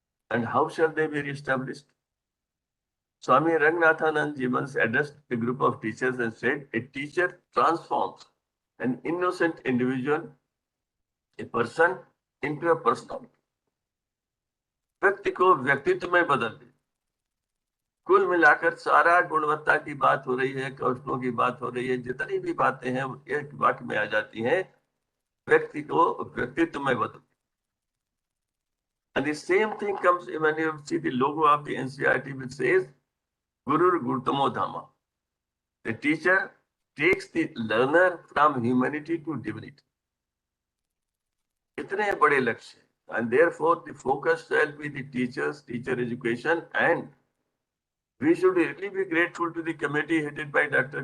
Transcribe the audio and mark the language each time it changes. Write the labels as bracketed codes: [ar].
[en] And how shall they be re-established? Swami Ranganathanand once addressed a group of teachers and said, a teacher transforms an innocent individual, a person, into a personality. [hi] व्यक्ति को व्यक्तित्व में बदल दे। कुल मिलाकर सारा गुणवत्ता की बात हो रही है, कौशलों की बात हो रही है, जितनी भी बातें हैं एक वाक्य में आ जाती हैं, व्यक्ति को व्यक्तित्व में बदल। [en] And the same thing comes when you see the logo of the NCERT which says Guru Gurtamo Dhamma. The teacher takes the learner from humanity to divinity. [hi] इतने बड़े लक्ष्य, [en] and therefore the focus shall be the teachers, teacher education, and we should really be grateful to the committee headed by Dr.